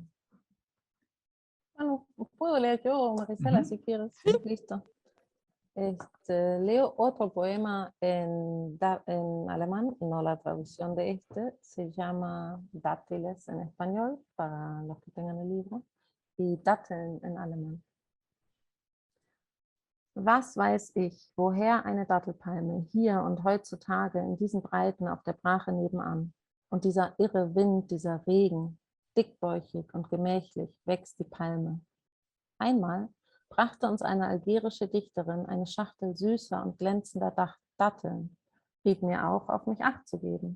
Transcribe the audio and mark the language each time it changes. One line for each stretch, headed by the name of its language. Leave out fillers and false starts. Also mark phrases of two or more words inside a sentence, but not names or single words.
Spanish: Bueno, puedo leer yo, Marisela, si quieres. Listo. Leo otro poema en alemán, no la traducción de este, se llama Dátiles en español, para los que tengan el libro, y Datteln en alemán.
German: Was weiß ich, woher eine Dattelpalme hier und heutzutage in diesen Breiten auf der Brache nebenan? Und dieser irre Wind, dieser Regen, dickbäuchig und gemächlich wächst die Palme. Einmal brachte uns eine algerische Dichterin eine Schachtel süßer und glänzender Datteln, riet mir auf mich Acht zu geben.